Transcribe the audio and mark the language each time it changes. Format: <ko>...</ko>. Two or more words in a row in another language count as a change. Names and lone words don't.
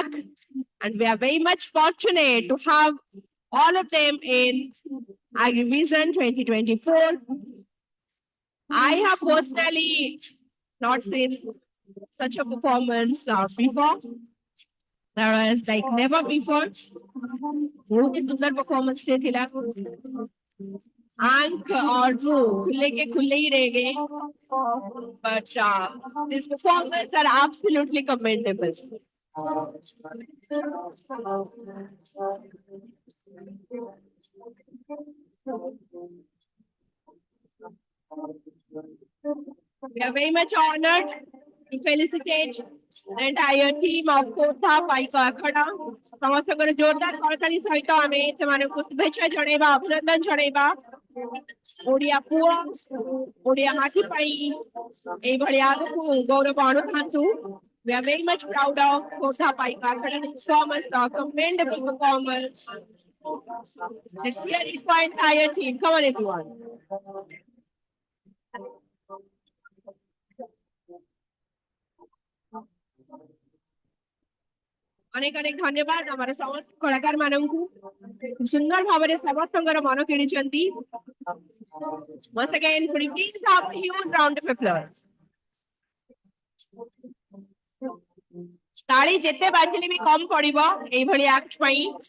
<en>And we are very much fortunate to have all of them in AgriVision 2024. I have personally not seen such a performance before. There was like never before.</en> <hi>बहुत ही सुंदर performance से थिला आंख और वो खुले के खुले ही रह गए</hi> <en>but these performances are absolutely commendable. We are very much honored to felicitate the entire team of Khordha Paiko Akhada.</en> <or>ସମସ୍ତଙ୍କର ଜୋରଦାର କରତାଳି ସହିତ ଆମେ ସେମାନଙ୍କୁ ଶୁଭେଚ୍ଛା ଜଣାଇବା ଅଭିନନ୍ଦନ ଜଣାଇବା ଓଡ଼ିଆ ପୁଅ ଓଡ଼ିଆ ମାଟି ପାଇଁ ଏଇଭଳି ଆଗକୁ ଗୌରବ ଆଣୁଥାନ୍ତୁ.</or> <en>We are very much proud of Kota Paika. Thank you so much for commendable performance. Let's hear it for entire team. Come on, everyone.</en> <or>ଅନେକ ଅନେକ ଧନ୍ୟବାଦ ଆମର ସମସ୍ତ କଳାକାର ମାନଙ୍କୁ ସୁନ୍ଦର ଭାବରେ ସମସ୍ତଙ୍କର ମନ କିଣିଛନ୍ତି.</or> <en>Once again, could you please have a huge round of applause?</en> <or>ତାଳି ଯେତେ ବାଜିଲେ ବି କମ ପଡିବ ଏଇଭଳି ଆକ୍ଟ ପାଇଁ.</or>